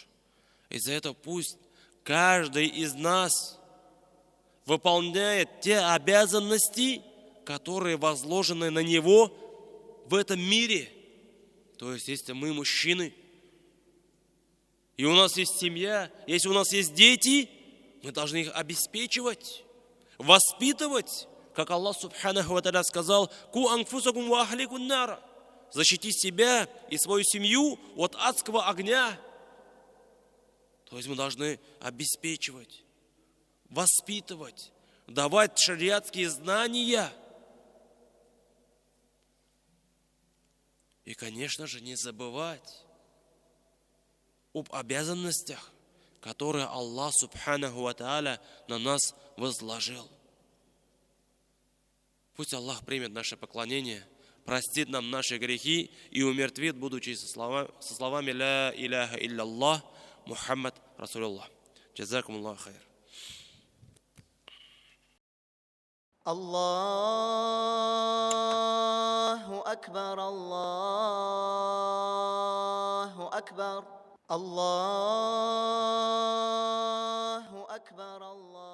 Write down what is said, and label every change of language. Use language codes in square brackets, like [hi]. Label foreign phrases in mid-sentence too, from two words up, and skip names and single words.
[ru] Из-за этого пусть каждый из нас выполняет те обязанности, которые возложены на него в этом мире. То есть, если мы мужчины, и у нас есть семья, если у нас есть дети, мы должны их обеспечивать, воспитывать, как Аллах [ar] سبحانه وتعالى [ru] сказал: [ar] «قوا أنفسكم وأهليكم نارا». [ru] Защити себя и свою семью от адского огня. То есть мы должны обеспечивать, воспитывать, давать шариатские знания. И, конечно же, не забывать об обязанностях, которые Аллах [ar] سبحانه وتعالى [ru] на нас возложил. Пусть Аллах примет наше поклонение, простит нам наши грехи и умертвит, будучи со словами [ar] «لا إله إلا محمد رسول الله». جزاكم الله خير. الله أكبر، الله أكبر، الله أكبر، الله.